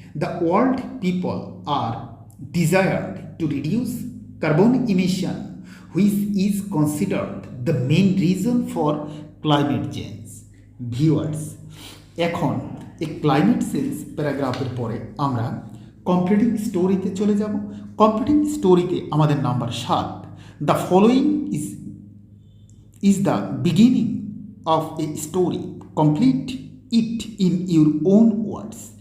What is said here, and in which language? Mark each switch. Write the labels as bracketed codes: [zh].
[en] The world people are desired to reduce carbon emission, which is considered the main reason for climate change. [bn] Viewers, এখন এই climate change প্যারাগ্রাফের পরে আমরা competing স্টোরিতে চলে যাব। Competing স্টোরিতে আমাদের number 7, [en] The following is the beginning of a story. Complete it in your own words.